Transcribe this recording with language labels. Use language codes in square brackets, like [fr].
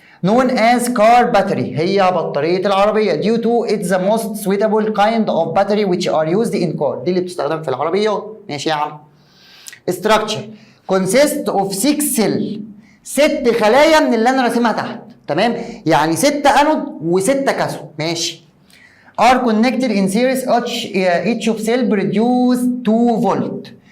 [en] known as car battery، [ar] هي بطاريه العربيه [en] due to it's the most suitable kind of battery which are used in car، [ar] دي اللي بتستخدم في العربيات. ماشي يا عم. [en] structure consist of 6 cell، [ar] 6 خلايا من اللي انا راسمها تحت. تمام؟ يعني 6 انود و6 كاثود. ماشي. [en] are connected in series each of cell produce 2 volt